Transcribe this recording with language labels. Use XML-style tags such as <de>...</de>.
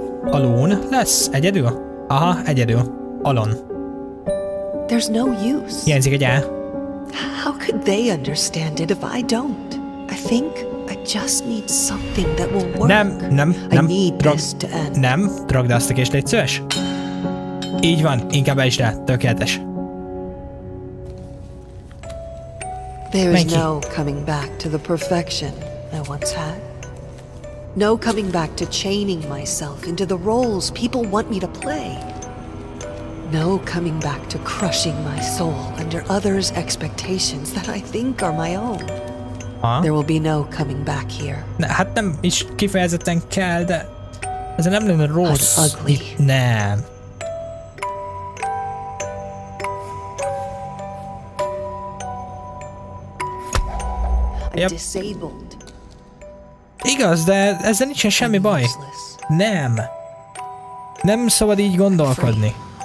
<hu>Alone lesz? Egyedül? Aha, egyedül. Alon.</hu> <en>There's no use.</en> <hu>Hiányzik egy E.</hu> <en>How could they understand it if I don't? I think I just need something that will work.</en> <hu>Nem.</hu> <en>I need this to end.</en> <hu>Nem, rakd azt a kést, légy szíves. Így van, inkább el is rá, tökéletes.</hu> <en>There is no coming back to the perfection I once had. No coming back to chaining myself into the roles people want me to play. No coming back to crushing my soul under others' expectations that I think are my own. There will be no coming back here.</en> <hu>Hát nem is kifejezetten kell, de ez nem lenne rossz.</hu> <en>Ugly.</en> <hu>Nem.</hu> <en>I'm disabled.</en> <hu>Igaz, de ezzel nincsen semmi baj. Nem. Nem szabad így gondolkodni.</hu>